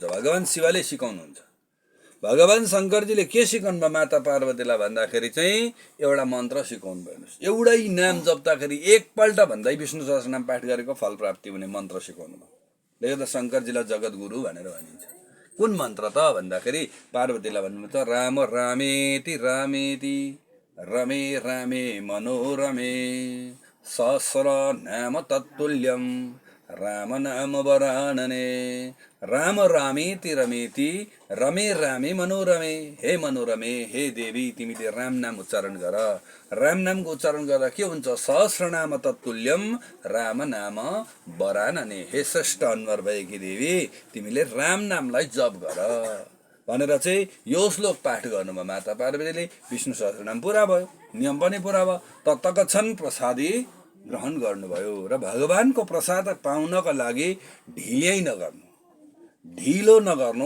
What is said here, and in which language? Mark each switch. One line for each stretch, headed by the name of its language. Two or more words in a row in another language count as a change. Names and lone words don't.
Nepali: भगवान शिवले सिकाउनुहुन्छ। भगवान शङ्करजीले के सिकाउनु भयो माता पार्वतीलाई भन्दाखेरि चाहिँ एउटा मन्त्र सिकाउनु भयो। एउटै नाम जप्दाखेरि एकपल्ट भन्दै विष्णु सहस्रनाम पाठ गरेको फल प्राप्ति हुने मन्त्र सिकाउनु भयो। त्यसले गर्दा शङ्करजीलाई जगत गुरु भनेर भनिन्छ। कुन मन्त्र त भन्दाखेरि पार्वतीलाई भन्नुहुन्छ
Sanskrit: राम रामेति रामेति रमे रामे मनोरमे सहस्र नाम तत्तुल्यम राम नाम वरानने। राम रामेति रमेति रमे रामे मनोरमे।
Nepali: हे मनोरमे, हे देवी तिमीले राम नाम उच्चारण गर। राम नामको उच्चारण गर्दा के हुन्छ,
Sanskrit: सहस्र नाम तत्तुल्यम राम नाम वरानने।
Nepali: हे श्रेष्ठ अनुहार भएकी देवी तिमीले राम नामलाई जप गर भनेर चाहिँ यो श्लोक पाठ गर्नुभयो माता पार्वतीले। विष्णु सहस्रनाम पुरा भयो, नियम पनि पुरा भयो। तत्तकछन प्रसादी ग्रहण गर्नुभयो। र भगवानको प्रसाद पाउनको लागि ढिलै नगर्नु, ढिलो नगर्नु।